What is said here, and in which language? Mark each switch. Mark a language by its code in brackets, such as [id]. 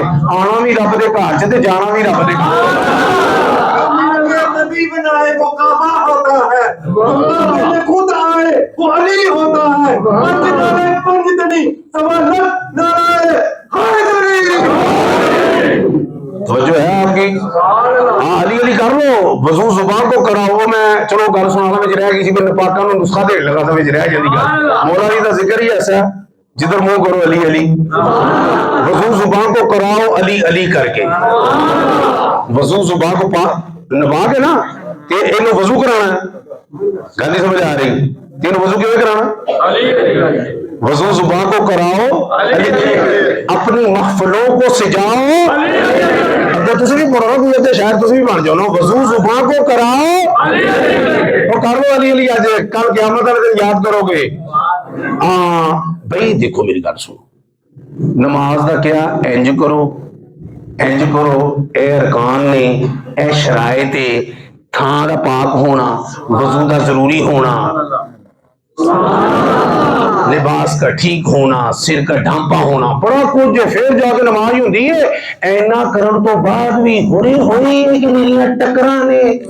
[pa] آنا بھی رب دے گھر چ تے جانا بھی رب دے گھر. [ur] نبی بنائے وہ کعبہ ہوتا ہے, خود آئے وہ علی ہوتا ہے. [pa] پنج نعرے پنج دنی سوا لکھ نعرے حیدری. [ur] توجہ ہے آپ کی؟ ہاں علی علی کر لو. وضو زبان کو کراؤ. [pa] میں چلو گل سنا تھا رہ گئی سی میں پاکاں نوں نسخہ دین لگا تھا رہ جاندی گل. مولا علی دا ذکر ہی ایسا ہے جدھر منہ کرو علی علی. [ur] وضو زبان کو کراؤ علی علی کر کے. [pa] وضو زبان کو نبا کے نا تے اینو وضو کرانا ہے. گل نہیں سمجھ آ رہی؟ تینوں وضو کیوں کرانا؟ [ur] وضو زبان کو کراؤ اپنی محفلوں کو سجاؤ. [pa] اگر تسی بھی پڑھو نا تو شاید تسی بھی بن جاؤ نا. [ur] وضو زبان کو کراؤ اور کر لو علی علی. آج کل قیامت والے دن یاد کرو گے. بھائی دیکھو [pa] میری گل سنو. نماز دا کیا انج کرو انج کرو. اے ارکان نے, اے شرائط, تھان دا پاک ہونا, وضو دا ضروری ہونا, لباس کا ٹھیک ہونا, سر کا ڈھانپا ہونا, بڑا کچھ ہے. پھر جا کے نماز ہی ہوندی ہے. اینا کرن تو بعد بھی ہوئی ہے کہ میریاں ٹکراں نے.